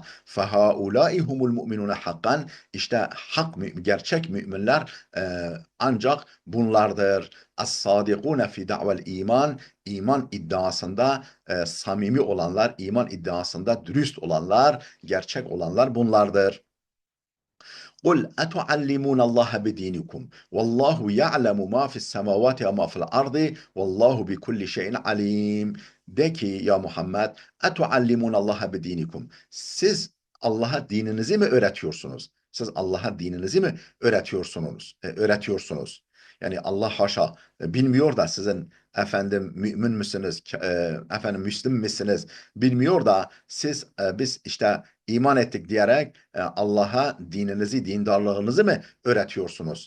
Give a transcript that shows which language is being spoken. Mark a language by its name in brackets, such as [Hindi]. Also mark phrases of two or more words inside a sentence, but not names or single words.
[Arabic] فهؤلاء هم المؤمنون حقا [Turkish] işte gerçek müminler ancak bunlardır. [Arabic] الصادقون في دعوى الإيمان [Turkish] iddiasında samimi olanlar, iman iddiasında dürüst olanlar, gerçek olanlar bunlardır. [Arabic] قل أتعلمون الله بدينكم والله يعلم ما في السماوات وما في الأرض والله بكل شيء عليم. [Turkish] De ki ya Muhammed [Arabic] أتعلمون الله بدينكم. [Turkish] Siz Allah'a dininizi mi öğretiyorsunuz? Siz Allah'a dininizi mi öğretiyorsunuz? Yani Allah haşa bilmiyor da sizin mümin misiniz, Müslüm misiniz bilmiyor da siz biz işte iman ettik diyerek Allah'a dininizi, dindarlığınızı mı öğretiyorsunuz?